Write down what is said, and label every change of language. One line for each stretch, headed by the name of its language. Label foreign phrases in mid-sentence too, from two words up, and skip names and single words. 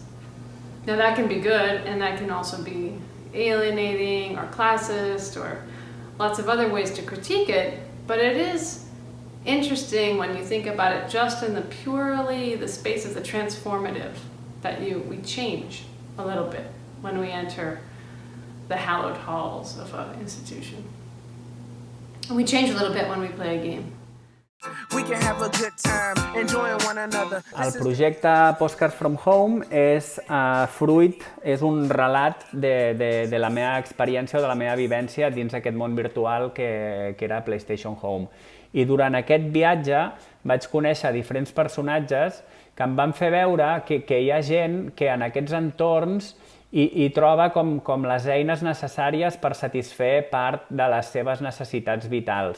English: Now that can be good, and that can also be alienating or classist or lots of other ways to critique it, but it is interesting when you think about it just in the space of the transformative, that we change a little bit when we enter the hallowed halls of an institution. And we change a little bit when we play a game.
Catalan: El projecte Postcards from Home és fruit, és un relat de la meva experiència o de la meva vivència dins aquest món virtual que era PlayStation Home. I durant aquest viatge vaig conèixer diferents personatges que em van fer veure que hi ha gent que en aquests entorns i troba com les eines necessàries per satisfer part de les seves necessitats vitals.